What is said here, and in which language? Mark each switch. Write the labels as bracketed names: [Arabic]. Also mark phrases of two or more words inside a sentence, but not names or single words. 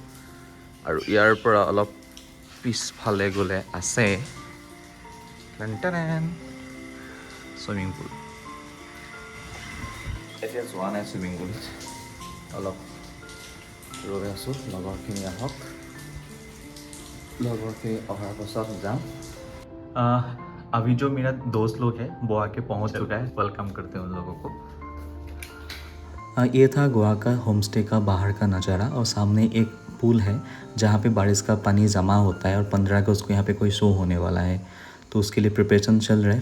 [Assamese] আৰু ইয়াৰ পৰা অলপ পিছফালে গ'লে আছে [English] swimming pool. [Assamese] এতিয়া যোৱা নাই [English] swimming poolত, [Assamese] অলপ ৰৈ আছোঁ লগৰখিনি আহক, লগৰখিনি অহাৰ পাছত যাম। [Hindi] अभी जो मेरा दोस्त लोग हैं वो आके पहुंच चुका है, वेलकम करते हैं उन लोगों को। ये था गोवा का [English] home stay [Hindi] का बाहर का नज़ारा, और सामने एक पूल है जहाँ पे बारिश का पानी जमा होता है, और 15 अगस्त को यहाँ पे कोई शो होने वाला है, तो उसके लिए प्रिपरेशन चल रहा है।